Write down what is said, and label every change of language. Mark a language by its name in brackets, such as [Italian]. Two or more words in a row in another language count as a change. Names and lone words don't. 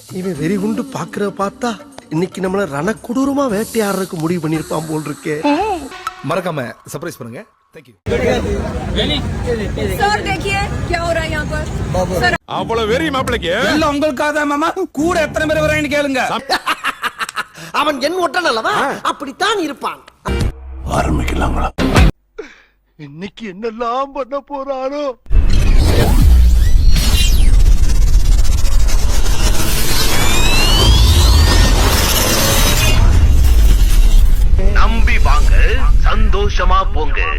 [Tamil] வெறி குண்டு பாக்குற பார்த்தா இன்னைக்கு நம்மள ரணக்கொடூரமா வேட்டையாடுறதுக்கு முடிவு பண்ணிருப்பான் போல் இருக்கே. மறக்காம சர்ப்ரைஸ் பண்ணுங்க. [English] Thank you. [Hindi] सर देखिए क्या हो रहा है यहाँ पर. सर [Tamil] அவ்வளவு வெறி மாப்பிளைக்கு இல்ல உங்களுக்காக தான் மாமா. கூட எத்தனை பேர் வராங்கன்னு கேளுங்க. அவன் என் ஒற்றன் அல்லவா, அப்படித்தான் இருப்பான். ஆரம்பிக்கலாங்களா? இன்னைக்கு என்னெல்லாம் பண்ண போறானோ. நம்பி வாங்க, சந்தோஷமா போங்க.